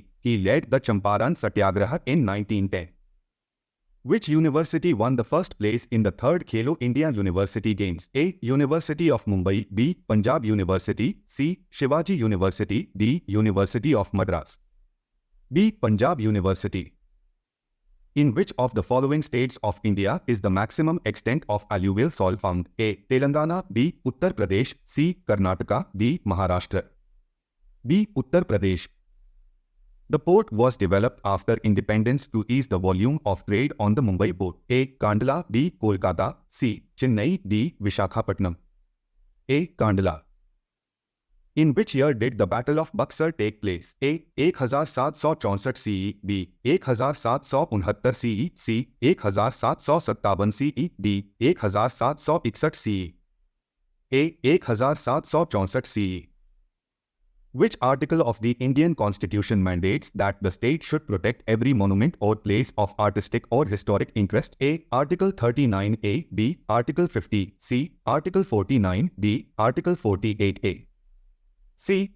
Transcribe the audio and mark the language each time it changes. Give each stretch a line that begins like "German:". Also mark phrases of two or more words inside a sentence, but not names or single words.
English: He led the Champaran Satyagraha in 1910. Which university won the first place in the third Khelo India University Games? A. University of Mumbai. B. Punjab University. C. Shivaji University. D. University of Madras. B. Punjab University. In which of the following states of India is the maximum extent of alluvial soil found? A. Telangana. B. Uttar Pradesh. C. Karnataka. D. Maharashtra. B. Uttar Pradesh. The port was developed after independence to ease the volume of trade on the Mumbai port. A. Kandla. B. Kolkata. C. Chennai. D. Vishakhapatnam. A. Kandla. In which year did the Battle of Buxar take place? A. 1764 CE. B. 1769 CE. C. 1757 CE. D. 1761 CE. A. 1764 CE. Which article of the Indian Constitution mandates that the state should protect every monument or place of artistic or historic interest? A. Article 39A. B. Article 50. C. Article 49. D. Article 48A. C.